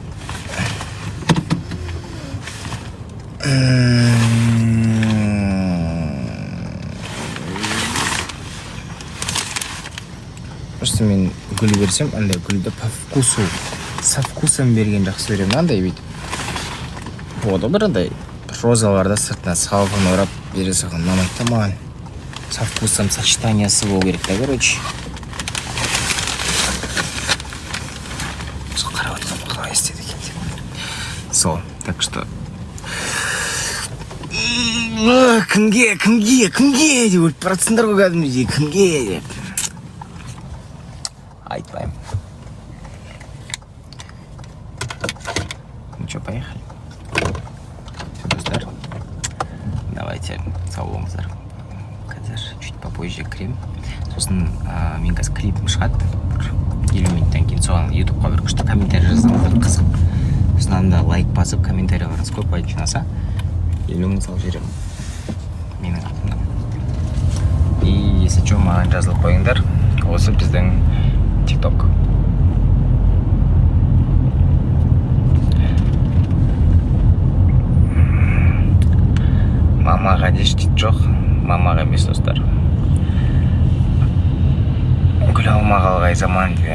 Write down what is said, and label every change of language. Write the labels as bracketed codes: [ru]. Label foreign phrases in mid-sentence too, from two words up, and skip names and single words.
[kk] Просто мен гүл берсем, андай гүлді [ru] по вкусу, со вкусом [kk] берген жақсы көремін. Андай бейт. Болды бір андай розаларда сыртына салғын орап бере салған. Мамайды маған. [ru] Со вкусом [kk] сочетаниясы болу керек та, короче. Сол, [ru] так что [kk] кімге деп өліп баратсыңдар ғой кәдімгідей, кімге деп айтпаймын. [ru] Ну что, поехали. Все, [kk] достар, давайте сау болыңыздар. Қазір [ru] чуть попозже [kk] кірем. Сосын мен қазір клипім шығады 50 минуттан кейін. Соған ютубқа бір күшті комментарий жаздым, қызық. Сосын анда лайк басып, комментарияларыңыз көп лайк жинаса, елуң сал жерім менің атымдан. [ru] И если что, [kk] маған жазылып қойыңдар. Осы біздің TikTok. Мамаға дешті жоқ, мамаға емес достар. Гүл алмағалғай заман дейді.